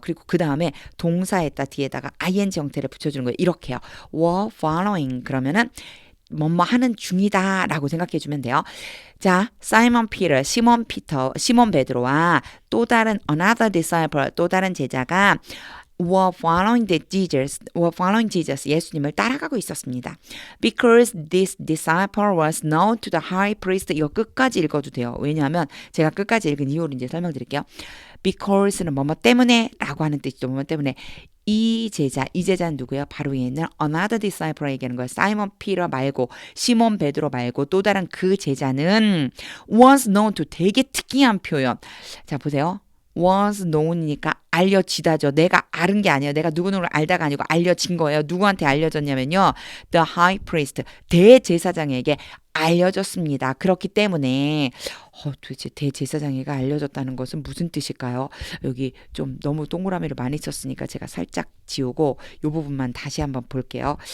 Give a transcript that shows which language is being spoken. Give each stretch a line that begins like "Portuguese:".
Korean: 그리고 그 다음에 동사에다 뒤에다가 ing 형태를 붙여주는 거예요. 이렇게요.
English: were following
Korean: 그러면은 뭐뭐 하는 중이다라고 생각해 주면 돼요. 자, 사이먼 피터, 시몬 베드로와 또 다른 another disciple, 또 다른 제자가
English: were following Jesus,
Korean: 예수님을 따라가고 있었습니다.
English: Because this disciple was known to the high priest.
Korean: 이거 끝까지 읽어도 돼요. 왜냐하면 제가 끝까지 읽은 이유를 이제 설명드릴게요. Because는 뭐뭐 때문에 라고 하는 뜻이죠. 뭐뭐 때문에. 이 제자는 누구예요? 바로 위에 있는 another disciple 얘기하는 거예요. 사이먼 피터 말고 시몬 베드로 말고 또 다른 그 제자는
English: was known to,
Korean: 되게 특이한 표현. 자, 보세요. was known이니까 알려지다죠. 내가 아는 게 아니에요. 내가 누구누구를 알다가 아니고 알려진 거예요. 누구한테 알려졌냐면요.
English: The high priest,
Korean: 대제사장에게 알려졌습니다. 그렇기 때문에 도대체 대제사장에게 알려졌다는 것은 무슨 뜻일까요? 여기 좀 너무 동그라미를 많이 썼으니까 제가 살짝 지우고 이 부분만 다시 한번 볼게요.